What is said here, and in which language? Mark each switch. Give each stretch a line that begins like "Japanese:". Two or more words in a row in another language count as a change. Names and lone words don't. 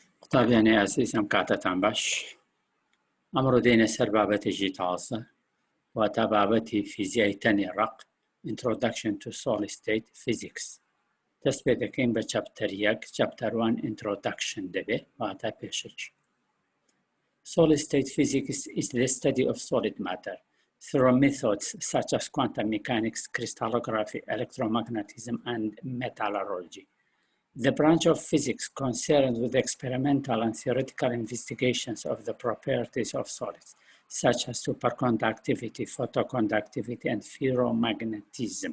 Central Kurdish: طبعاً عزیزم کاتتان باش. ئەمڕۆ دێنە سەر بابەتێکی تازە واتە بابەتی فیزیای تەنی ڕق
English: Introduction to Solid State Physics.
Central Kurdish: دەست پێ دەکەین بە چەپتەر 1 چەپتەر 1 Introduction دەبێ واتە پێشەکی.
English: Solid state physics is the study of solid matter through methods such as quantum mechanics, crystallography, electromagnetism, and metallurgy. The branch of physics concerned with experimental and theoretical investigations of the properties of solids, such as superconductivity, photoconductivity, and ferromagnetism.